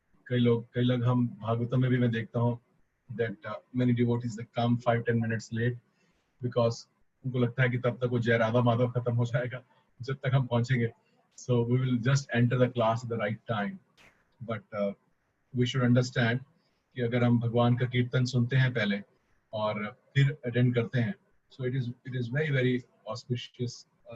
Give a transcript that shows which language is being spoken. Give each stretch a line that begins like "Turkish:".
Hindi: कई लोग हम भागवतम में भी मैं देखता हूँ
English: that many devotees that come 5-10 minutes late because
Hindi: उनको लगता है कि तब तक वो जय राधा माधव खत्म हो जाएगा जब तक हम पहुंचेंगे.
English: So we will just enter the class at the right time. But we should understand
Hindi: कि अगर हम भगवान का कीर्तन सुनते हैं पहले और फिर attend करते हैं,
English: so it is very auspicious.